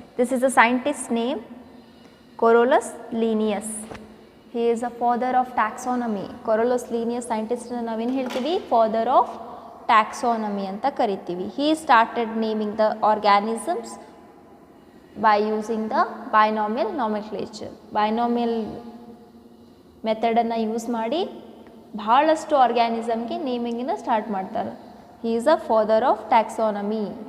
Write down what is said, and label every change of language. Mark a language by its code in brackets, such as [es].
[en] This is the scientist's name, Carolus Linnaeus. He is a father of taxonomy. Carolus Linnaeus scientist [kn] ನಾವೇನು ಹೇಳ್ತೀವಿ? [en] father of taxonomy [kn] ಅಂತ ಕರಿತೀವಿ. [en] He started naming the organisms by using the binomial nomenclature. [kn] binomial ಮೆಥಡನ್ನು use ಮಾಡಿ ಭಾಳಷ್ಟು ಆರ್ಗ್ಯಾನಿಸಮ್ಗೆ ನೇಮಿಂಗನ್ನು start ಮಾಡ್ತಾರೆ. [en] He is a father of taxonomy.